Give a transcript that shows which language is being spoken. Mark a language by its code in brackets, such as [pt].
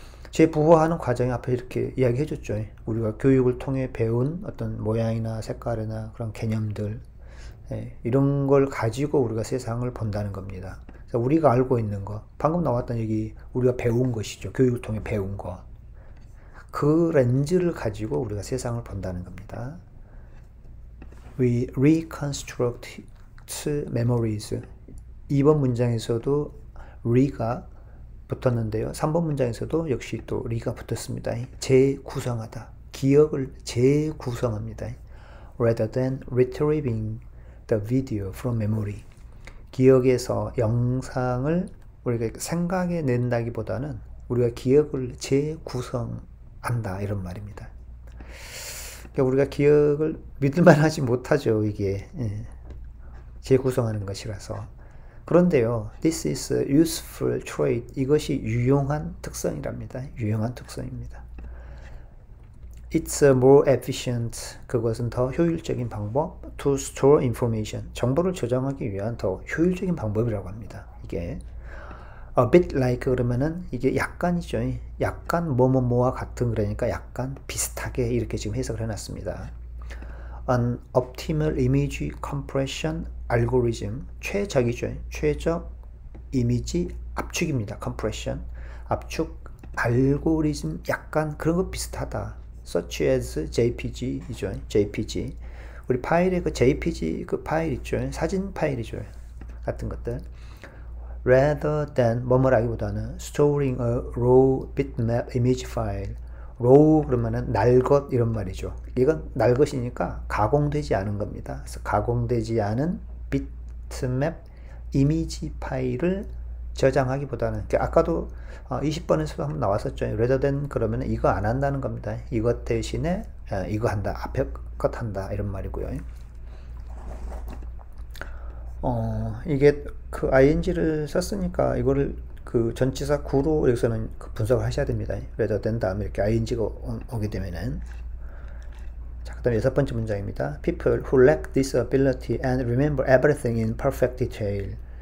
[ko] 재부호화하는 과정이 앞에 이렇게 이야기해 줬죠. 우리가 교육을 통해 배운 어떤 모양이나 색깔이나 그런 개념들 이런 걸 가지고 우리가 세상을 본다는 겁니다. 그래서 우리가 알고 있는 것, 방금 나왔던 얘기 우리가 배운 것이죠. 교육을 통해 배운 것. 그 렌즈를 가지고 우리가 세상을 본다는 겁니다. [en] We reconstruct memories. [ko] 2번 문장에서도 re가 붙었는데요. 3번 문장에서도 역시 또 re가 붙었습니다. 재구성하다. 기억을 재구성합니다. [en] Rather than retrieving the video from memory. [ko] 기억에서 영상을 우리가 생각해 낸다기보다는 우리가 기억을 재구성한다 이런 말입니다. 그러니까 우리가 기억을 믿을만 하지 못하죠. 이게 재구성하는 것이라서. 그런데요, [en] this is a useful trait. [ko] 이것이 유용한 특성이랍니다. 유용한 특성입니다. [en] It's a more efficient. [ko] 그것은 더 효율적인 방법. [en] To store information. [ko] 정보를 저장하기 위한 더 효율적인 방법이라고 합니다. 이게 [en] a bit like [ko] 그러면은 이게 약간이죠. 약간 뭐뭐뭐와 같은 그러니까 약간 비슷하게 이렇게 지금 해석을 해놨습니다. [en] An optimal image compression algorithm [ko] 최적이죠. 최적 이미지 압축입니다. compression 압축 알고리즘 약간 그런 거 비슷하다. [en] such as JPG이죠. [ko] JPG 우리 파일에 그 JPG 그 파일 있죠. 사진 파일이죠. 같은 것들. [en] Rather than [ko] 뭐뭐라기보다는 [en] storing a raw bitmap image file. [ko] raw 그러면은 날 것 이런 말이죠. 이건 날 것이니까 가공되지 않은 겁니다. 그래서 가공되지 않은 bitmap 이미지 파일을 저장하기보다는 아까도 20번에서도 한번 나왔었죠. rather than 그러면 이거 안 한다는 겁니다. 이것 대신에 이거 한다. 앞에 것 한다 이런 말이고요. 이게 그 ing를 썼으니까 이거를 그 전치사 구로 여기서는 그 분석을 하셔야 됩니다. rather than 다음에 이렇게 ing가 오게 되면은. 자, 그 다음에 6번째 문장입니다. [en] People who lack this ability and remember everything in perfect detail.